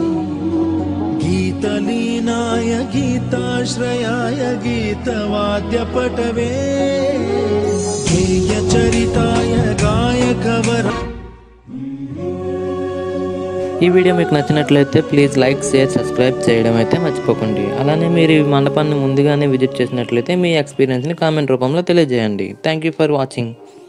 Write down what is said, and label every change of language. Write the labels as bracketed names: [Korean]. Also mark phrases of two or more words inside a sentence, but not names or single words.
[Sanskrit] गीतलीनाय गीताश्रयाय गीतवाद्यपटवे गेयचरिताय गायकवर. [Telugu] ఈ వీడియో మీకు నచ్చినట్లయితే [English] please like, share, subscribe [Telugu] చేయడం అయితే మర్చిపోకండి. అలానే మీరు ఈ మండపాన్ని ముందుగానే విజిట్ చేసినట్లయితే మీ ఎక్స్పీరియన్స్ని కామెంట్ రూపంలో తెలియజేయండి. [English] thank you for watching.